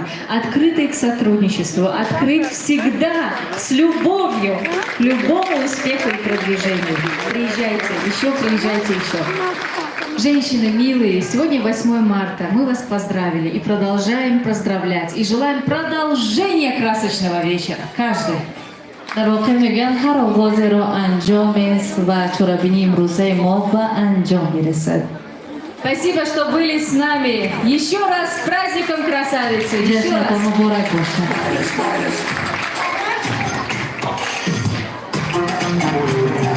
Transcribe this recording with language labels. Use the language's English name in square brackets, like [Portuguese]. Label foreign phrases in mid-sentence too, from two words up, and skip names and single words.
[Russian] Открытый к сотрудничеству, открыт всегда с любовью к любому успеху и продвижению. Приезжайте, еще приезжайте, еще. Женщины милые, сегодня 8 марта. Мы вас поздравили и продолжаем поздравлять. И желаем продолжения красочного вечера. Каждый. [Tajik] Дарвоқеъ мегӯянд ҳар оғозеро анҷомест ва чорабинии имрӯзаи мо ба анҷом мерасад. [Russian] Спасибо, что были с нами. Еще раз с праздником красавицы. Еще раз. [Tajik] Муборак бошад.